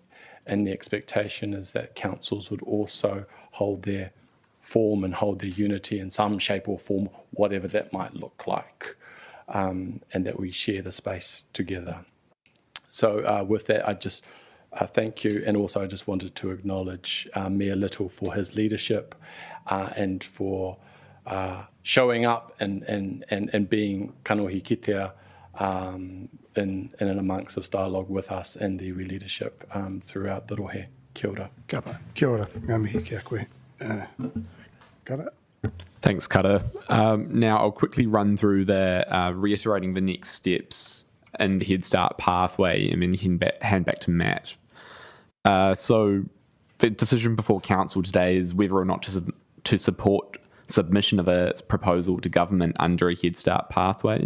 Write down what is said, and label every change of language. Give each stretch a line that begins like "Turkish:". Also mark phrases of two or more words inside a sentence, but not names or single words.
English: And the expectation is that councils would also hold their form and hold their unity in some shape or form, whatever that might look like, and that we share the space together. So with that, I just thank you, and also I just wanted to acknowledge Mayor Little for his leadership and for showing up and being
Māori: kanohi kitea
English: in and amongst this dialogue with us and the iwi leadership throughout the rohe.
Māori: Kia ora. Kapa. Kia ora. Ngā mihi kia koe. Kara.
English: Thanks, Kara. Now I'll quickly run through reiterating the next steps in the Head Start pathway and then hand back to Matt. So the decision before council today is whether or not to support submission of a proposal to government under a Head Start pathway.